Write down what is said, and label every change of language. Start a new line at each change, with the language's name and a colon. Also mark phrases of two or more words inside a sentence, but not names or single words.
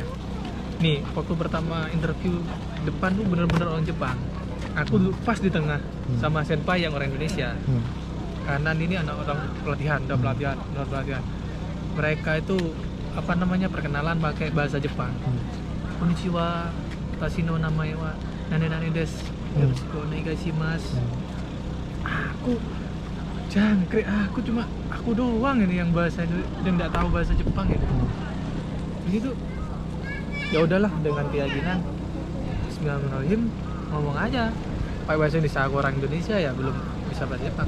Indonesian: Nih waktu pertama interview depan tuh bener-bener orang Jepang. Aku dulu pas di tengah sama senpai yang orang Indonesia. Kanan ini anak orang pelatihan, udah pelatihan. Mereka itu perkenalan pakai bahasa Jepang.
Japanese: こんにちは、私の名前は nane です. よろしくお願いします.
Indonesian: Aku jangkrik, aku doang ini yang bahasa dan nggak tahu bahasa Jepang ini. Begitu. Ya udahlah dengan keyakinan Bismillahirrahmanirrahim ngomong aja. Pakai bahasa Indonesia, aku orang Indonesia ya belum bisa bahasa Jepang.